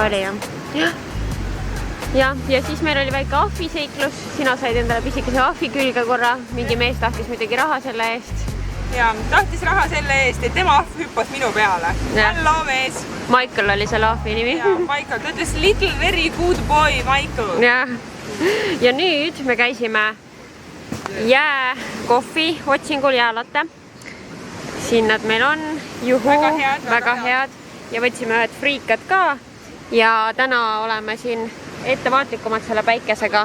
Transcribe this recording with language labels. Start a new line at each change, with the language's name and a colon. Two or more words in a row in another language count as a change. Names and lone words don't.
Estonian: Oli jah. Ja siis meil oli väike ahviseiklus, sina said endale pisikese ahvi külge korra, mingi mees tahtis muidugi raha selle eest. Ja, tahtis raha selle eest, et tema ahv hüppas minu peale. Hallo mees! Michael oli selle ahvi nimi. Ja, Michael, ta ütles
English: little very good boy,
Estonian: Michael. Ja nüüd me käisime jääkohvi otsingul jäälatte. Siin nad meil on, juhu, väga head ja võtsime ühed friikad ka ja täna oleme siin ettevaatlikumad selle päikesega.